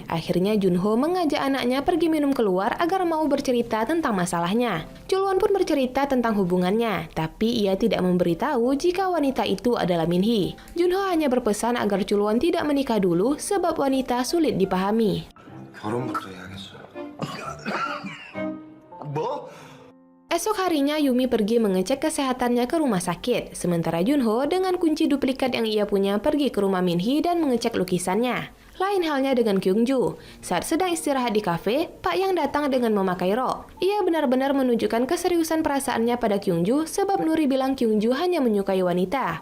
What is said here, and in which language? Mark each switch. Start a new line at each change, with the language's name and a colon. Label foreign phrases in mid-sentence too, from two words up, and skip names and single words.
Indonesian: Akhirnya Junho mengajak anaknya pergi minum keluar agar mau bercerita tentang masalahnya. Chulwon pun bercerita tentang hubungannya, tapi ia tidak memberitahu jika wanita itu adalah Minhee. Junho hanya berpesan agar Chulwon tidak menikah dulu sebab wanita sulit dipahami.
Korean: 결혼부터 해야겠어요. 뭐?
Indonesian: Esok harinya Yumi pergi mengecek kesehatannya ke rumah sakit, sementara Junho dengan kunci duplikat yang ia punya pergi ke rumah Minhee dan mengecek lukisannya. Lain halnya dengan Kyungju. Saat sedang istirahat di kafe, Pak Yang datang dengan memakai rok. Ia benar-benar menunjukkan keseriusan perasaannya pada Kyungju sebab Nuri bilang Kyungju hanya menyukai wanita.